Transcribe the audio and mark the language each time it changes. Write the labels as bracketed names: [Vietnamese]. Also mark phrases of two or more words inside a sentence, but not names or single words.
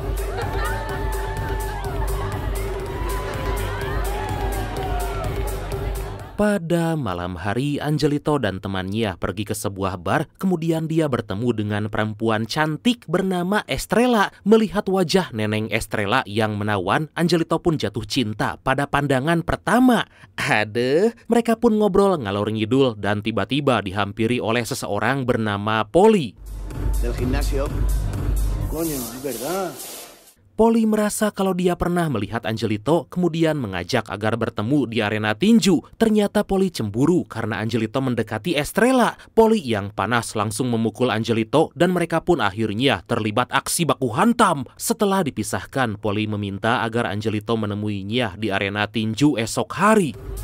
[Indonesian] Pada malam hari, Angelito dan temannya pergi ke sebuah bar, kemudian dia bertemu dengan perempuan cantik bernama Estrella. Melihat wajah Neneng Estrella yang menawan, Angelito pun jatuh cinta pada pandangan pertama. Aduh, mereka pun ngobrol [Javanese] ngalor ngidul [Indonesian] dan tiba-tiba dihampiri oleh seseorang bernama Polly. [Spanish] Del gimnasio. Coño, es verdad. [Indonesian] Polly merasa kalau dia pernah melihat Angelito, kemudian mengajak agar bertemu di arena tinju. Ternyata Polly cemburu karena Angelito mendekati Estrella. Polly yang panas langsung memukul Angelito dan mereka pun akhirnya terlibat aksi baku hantam. Setelah dipisahkan, Polly meminta agar Angelito menemuinya di arena tinju esok hari.